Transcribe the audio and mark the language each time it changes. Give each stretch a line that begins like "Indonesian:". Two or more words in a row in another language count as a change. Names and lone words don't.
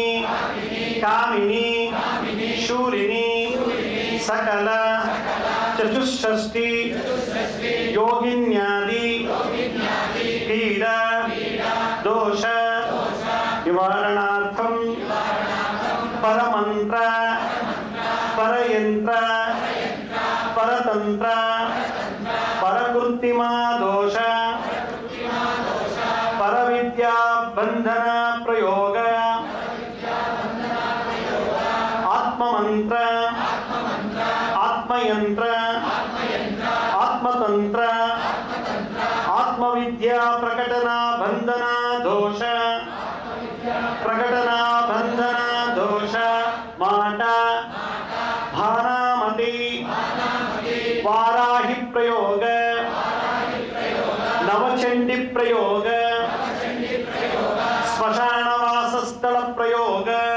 Sanskrit: कामिनी शूलिनी सकल चतुष्षष्टि योगिन्यादि पीड़ा दोष निवारणार्थम परमंत्र परयंत्र परतंत्र परकृत्रिमा दोष ವಿದ್ಯಾ ಬಂಧನ ಪ್ರಯೋಗ ಆತ್ಮಮಂತ್ರ ಆತ್ಮಯಂತ್ರ ಆತ್ಮತಂತ್ರ ಆತ್ಮವಿದ್ಯಾ ಪ್ರಕಟನಾ ಬಂಧನ ದೋಷ ಪ್ರಕಟನಾ ಬಂಧನ ದೋಷ
Kannada: ಮಾಟ ಭಾನಾಮತಿ
Sanskrit: ವಾರಾಹಿ ಪ್ರಯೋಗ ನವಚಂಡಿ ಪ್ರಯೋಗ ಸ್ಮಶಾನವಾಸ ಸ್ಥಳ ಪ್ರಯೋಗ